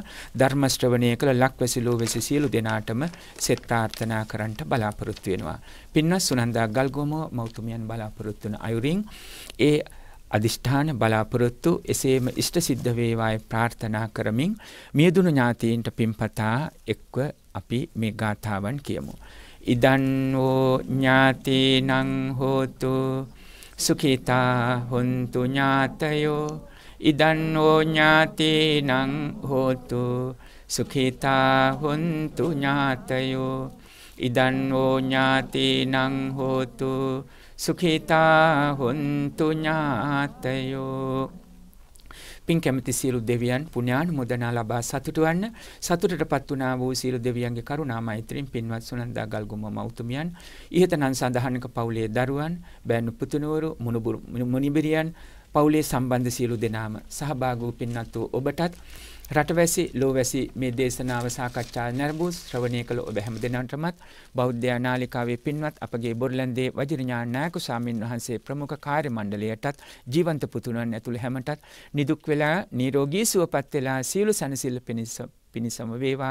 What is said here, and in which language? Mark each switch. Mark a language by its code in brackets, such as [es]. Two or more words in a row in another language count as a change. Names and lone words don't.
[si] ධර්ම ශ්‍රවණය කළ ලක්වැසි ලෝවැසි සියලු දෙනාටම සෙත් ප්‍රාර්ථනා කරන්නට බලාපොරොත්තු වෙනවා. පින්වත් සුනන්දා ගල්ගමුව මෞතුමියන් බලාපොරොත්තු වන අයුරින් ඒ අදිෂ්ඨාන බලාපොරොත්තු එසේම ඉෂ්ට සිද්ධ වේවායි ප්‍රාර්ථනා කරමින් මියදුණු ඥාතීන්ට පින්පතා එක්ව අපි මේ ගාථාවන් කියමු. [pi] ඉදන්වෝ ඥාතිනං හෝතු සුඛිතා හොන්තු ඥාතයෝ ඉදන්වෝ ඥාතිනං හෝතු සුඛිතා හොන්තු ඥාතයෝ ඉදන්වෝ ඥාතිනං හෝතු සුඛිතා හොන්තු ඥාතයෝ. [si] පින් කැමති සියලු දෙවියන් පුණ්‍යානුමෝදනා ලබා සතුටු වන්න. සතුටටපත් වුණා වූ සියලු දෙවියන්ගේ කරුණා මෛත්‍රියෙන් පින්වත් සුනන්දා ගල්ගොම මෞතුමියන්, ඉහතනන් සඳහනක පවුලේ දරුවන්, බෑණු පුතුණුවරු, මුනිබිරියන්, පවුලේ සම්බන්ධ සියලු දෙනාම සහභාගී වූ පින්වත් වූ ඔබටත් රටවැසි ලෝවැසි මේ දේශනාව සාකච්ඡා නැරඹූ ශ්‍රවණය කළ ඔබ හැම දෙනාටමත් බෞද්ධ නාලිකාවේ පින්වත් අපගේ බොරලන්දේ වජිරඥාන නායක ස්වාමින් වහන්සේ ප්‍රමුඛ කාර්ය මණ්ඩලයටත් ජීවන්ත පුතුණන් ඇතුළු හැමටත් නිදුක් වෙලා නිරෝගී සුවපත් වෙලා සියලු සනසිල්ල පිණිසම වේවා.